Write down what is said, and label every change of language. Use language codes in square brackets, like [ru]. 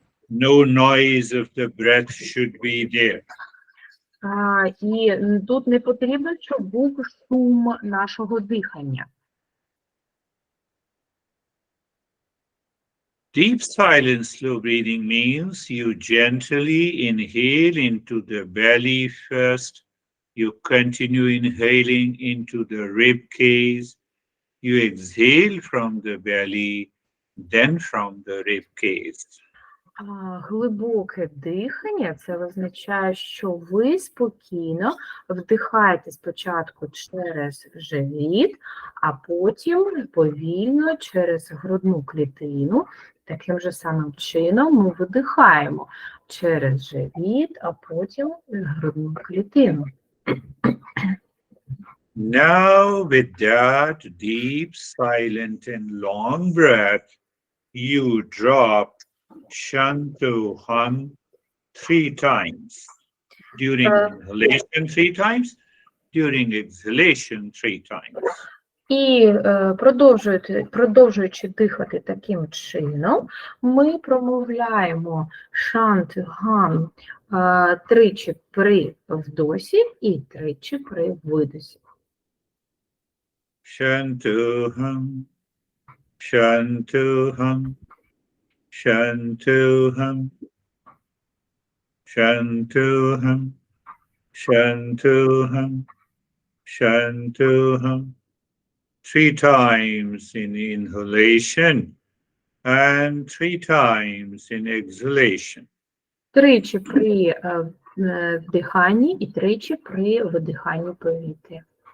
[en] No noise of the breath should be there. [uk] І тут не потрібно, щоб був шум нашого дихання. [en] Deep silent slow breathing means you gently inhale into the belly first, you continue inhaling into the rib cage, you exhale from the belly, then from the rib cage. [uk] Глибоке дихання – це означає, що ви спокійно вдихаєте спочатку через живіт, а потім повільно через грудну клітину Таким же самим чином ми видихаємо через живіт, а потім грудну клітину. [en] Now, with that deep, silent, and long breath, you drop Shantu Hum 3 times. During inhalation 3 times, during exhalation 3 times. [uk] І продовжуючи дихати таким чином, ми промовляємо шант-гам тричі при вдосі і тричі при видосі. [sa] Shantuham, Shantuham, Shantuham, Shantuham, Shantuham, Shantuham. [en] 3 times in inhalation and 3 times in exhalation. [uk] Тричі при вдиханні і тричі при видиханні повітря.